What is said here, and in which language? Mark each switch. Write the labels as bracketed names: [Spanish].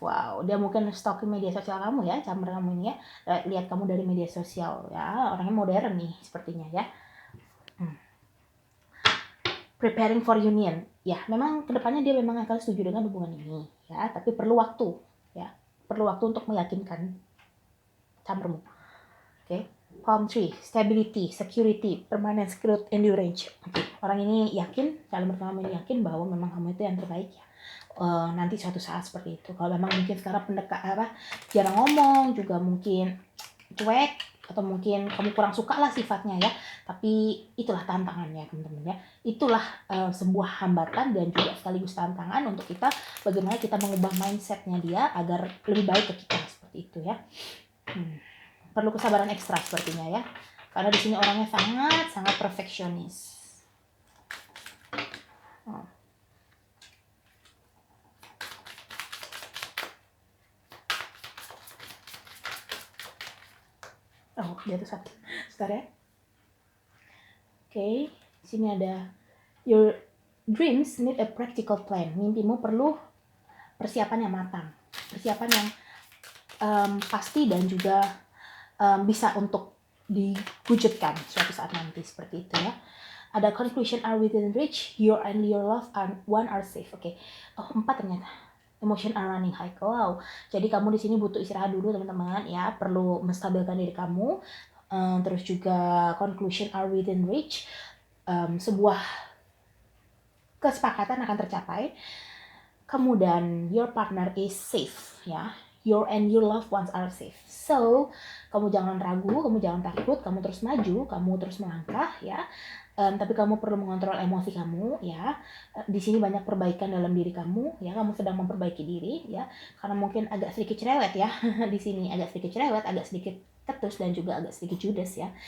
[Indonesian] Wow, dia mungkin stalking media sosial kamu ya, Camar kamu ini ya. Lihat kamu dari media sosial ya, orangnya modern nih sepertinya ya. [English] Preparing for union. [Indonesian] Ya, memang kedepannya dia memang akan setuju dengan hubungan ini ya, tapi perlu waktu ya. Perlu waktu untuk meyakinkan Camarmu. Oke. [English] Palm tree, stability, security, permanence, growth, endurance. [Indonesian] Oke. Orang ini yakin, calon mertua kamu ini yakin bahwa memang kamu itu yang terbaik ya. Nanti suatu saat seperti itu. Kalau memang mungkin sekarang jarang ngomong, juga mungkin cuek, atau mungkin kamu kurang suka lah sifatnya ya, tapi itulah tantangannya teman-teman ya. Itulah sebuah hambatan dan juga sekaligus tantangan untuk kita, bagaimana kita mengubah mindsetnya dia agar lebih baik ke kita seperti itu ya. Perlu kesabaran ekstra sepertinya ya, karena di sini orangnya sangat perfeksionis. Oh, dia tuh satu. Sebentar ya. Oke, sini ada [English] your dreams need a practical plan. [Indonesian] Mimpimu perlu persiapan yang matang, persiapan yang pasti dan juga bisa untuk diwujudkan suatu saat nanti seperti itu ya. [English] Ada conclusion are within reach, your and your love one are safe. [Indonesian] Oke. Oh, 4 ternyata. [English] Emotion are running high. [Indonesian] Wow. Jadi kamu di sini butuh istirahat dulu teman-teman ya, perlu menstabilkan diri kamu. Terus juga [English] conclusion are within reach. [Indonesian] Sebuah kesepakatan akan tercapai. Kemudian [English] your partner is safe [Indonesian] ya. [English] your loved ones are safe. [Indonesian] So, kamu jangan ragu, kamu jangan takut, kamu terus maju, kamu terus melangkah ya. Tapi kamu perlu mengontrol emosi kamu ya. Di sini banyak perbaikan dalam diri kamu ya. Kamu sedang memperbaiki diri ya. Karena mungkin agak sedikit cerewet ya. Di sini agak sedikit cerewet, agak sedikit ketus dan juga agak sedikit judes ya.